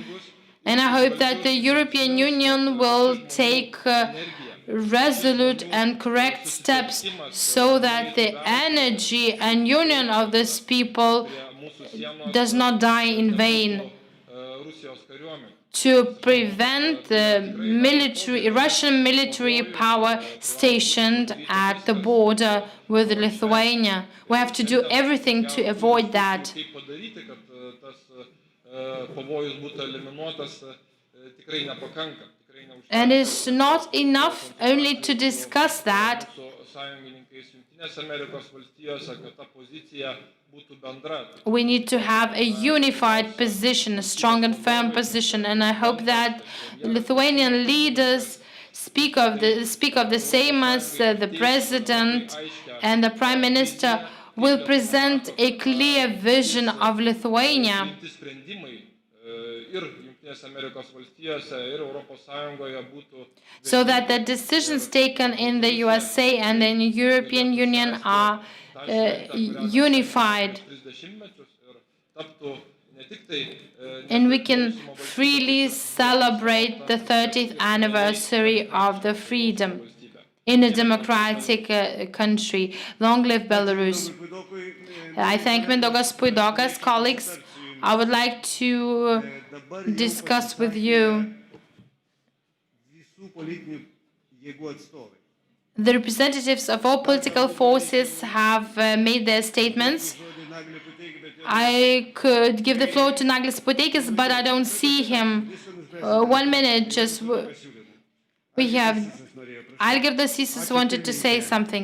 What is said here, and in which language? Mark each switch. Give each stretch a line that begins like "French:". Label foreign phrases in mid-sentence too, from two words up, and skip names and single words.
English: And I hope that the European Union will take resolute and correct steps so that the energy and union of this people does not die in vain, to prevent the Russian military power stationed at the border with Lithuania. We have to do everything to avoid that.
Lithuanian: tikrai nepakanka.
English: And it's not enough only to discuss that.
Lithuanian: Su sąjungininkais Jungtinėse Amerikos valstijose, kad ta pozicija būtų bendra.
English: We need to have a unified position, a strong and firm position, and I hope that Lithuanian leaders speak of the Seimas, the president and the prime minister will present a clear vision of Lithuania,
Lithuanian: Priimti sprendimai ir Jungtinėse Amerikos valstijose, ir Europos Sąjungoje būtų
English: so that the decisions taken in the USA and in the European Union are unified,
Lithuanian: 30-mečius ir taptų ne tik tai
English: and we can freely celebrate the 30th anniversary of the freedom in a democratic country. Long live Belarus. I thank Mindaugas Puidokas. Colleagues, I would like to discuss with you
Lithuanian: visų politinių jėgų atstovai.
English: the representatives of all political forces have made their statements. I could give the floor to Naglis Puteikis, but I don't see him. 1 minute, just we have Algirdas Sysis wanted to say something.